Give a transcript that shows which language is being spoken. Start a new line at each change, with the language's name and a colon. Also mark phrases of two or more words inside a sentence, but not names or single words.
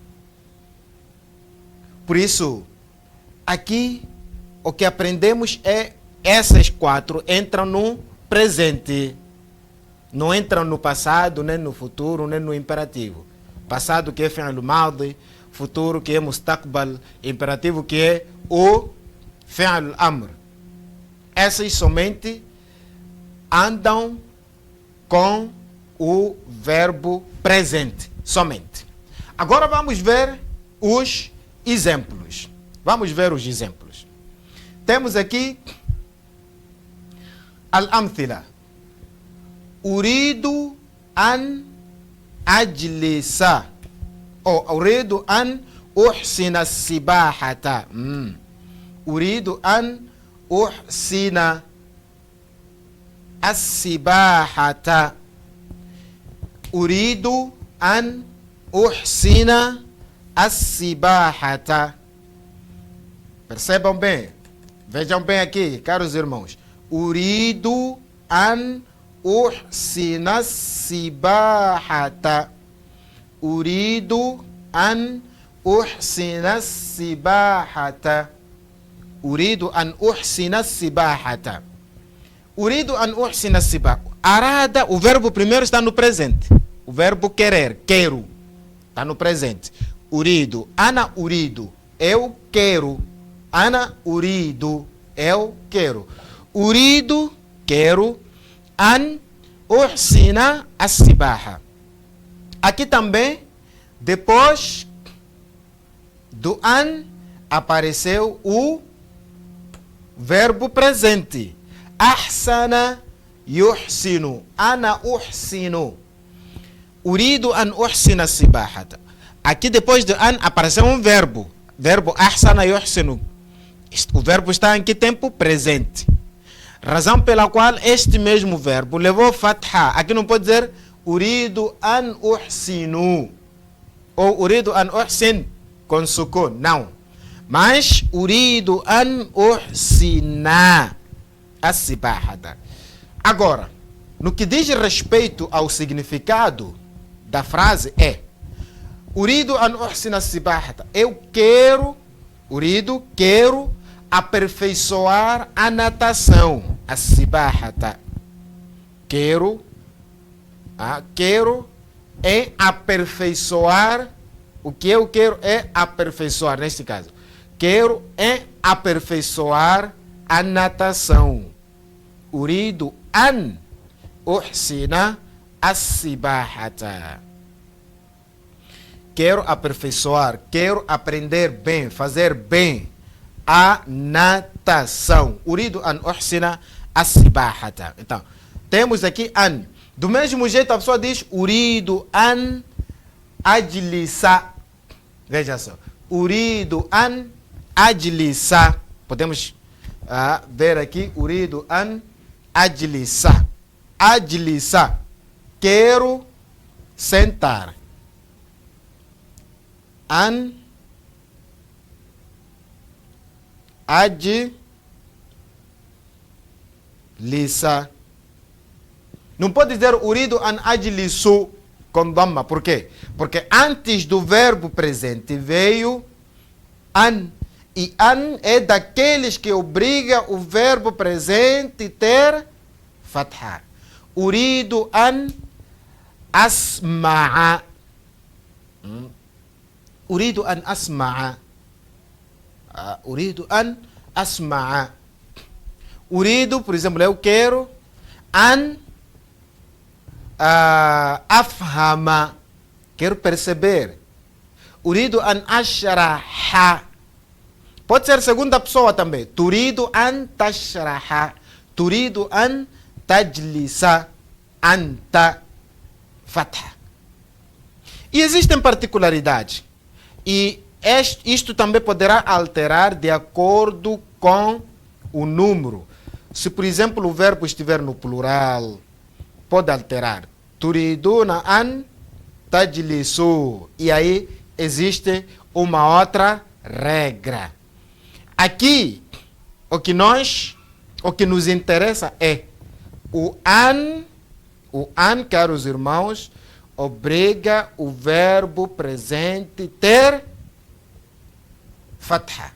Portuguese: Por isso, aqui o que aprendemos é essas quatro entram no presente. Não entram no passado, nem no futuro, nem no imperativo. Passado que é
Arabic: فعل ماضي,
Portuguese: futuro que é mustaqbal, imperativo que é o
Arabic: فعل أمر.
Portuguese: Essas somente andam com o verbo presente, somente. Agora vamos ver os exemplos. Vamos ver os exemplos. Temos aqui al-amthila.
Arabic: أريد أن أجلس. أريد أن أحسن السباحة. أريد أن أحسن السباحة. أريد أن أحسن السباحة.
Portuguese: Percebam bem. Vejam bem aqui, caros irmãos.
Arabic: أريد أن أحسن السباحة. أريد أن أحسن السباحة. أريد أن أحسن السباحة. أريد أن أحسن السباحة.
Portuguese: Arada, o verbo primeiro está no presente. O verbo querer, quero, está no presente.
Arabic: أريد، أنا أريد,
Portuguese: eu quero.
Arabic: أنا أريد,
Portuguese: eu quero.
Arabic: أريد، quero. أن أحسن السباحة.
Portuguese: Aqui também, depois do an, apareceu o verbo presente.
Arabic: أحسن يحسن. أنا أحسن. أريد أن أحسن السباحة.
Portuguese: Aqui depois do an apareceu um verbo. Verbo ahsana yuhsinu. O verbo está em que tempo? Presente. Razão pela qual este mesmo verbo levou fatha. Aqui não pode dizer
Arabic: أريد أن أحسنُ
Portuguese: ou
Arabic: أريد أن أحسنْ
Portuguese: com sukun. Não.
Arabic: Mas أريد أن أحسن السباحة.
Portuguese: Agora, no que diz respeito ao significado da frase é
Arabic: أريد أن أحسن السباحة.
Portuguese: Eu quero, uridu, quero aperfeiçoar a natação. As-sibahata. Quero é aperfeiçoar. O que eu quero é aperfeiçoar, neste caso. Quero é aperfeiçoar a natação.
Arabic: أريد أن أحسن السباحة.
Portuguese: Quero aperfeiçoar, quero aprender bem, fazer bem a natação.
Arabic: أريد أن أحسن السباحة.
Portuguese: Então, temos aqui an. Do mesmo jeito a pessoa diz
Arabic: أريد أن أجلس.
Portuguese: Veja só.
Arabic: أريد أن أجلس.
Portuguese: Podemos ver aqui
Arabic: أريد أن أجلس. أجلس.
Portuguese: Quero sentar.
Arabic: أن أجلس.
Portuguese: Não pode dizer
Arabic: أريد أن أجلسُ
Portuguese: com dhamma. Por quê? Porque antes do verbo presente veio an. E an é daqueles que obriga o verbo presente ter fatha.
Arabic: أريد أن أسمع. أريد أن أسمع. أريد أن أسمع. أريد,
Portuguese: por exemplo, eu quero.
Arabic: أن أفهم.
Portuguese: Quero perceber.
Arabic: أريد أن أشرح.
Portuguese: Pode ser segunda pessoa também.
Arabic: تريد أن تشرح. تريد أن تجلس. أنت. فتحة.
Portuguese: E existem particularidades. E isto também poderá alterar de acordo com o número. Se, por exemplo, o verbo estiver no plural, pode alterar.
Arabic: تريدون أن تجلسوا.
Portuguese: E aí existe uma outra regra. Aqui, o que nos interessa é o an, caros irmãos, obriga o verbo presente ter fatha.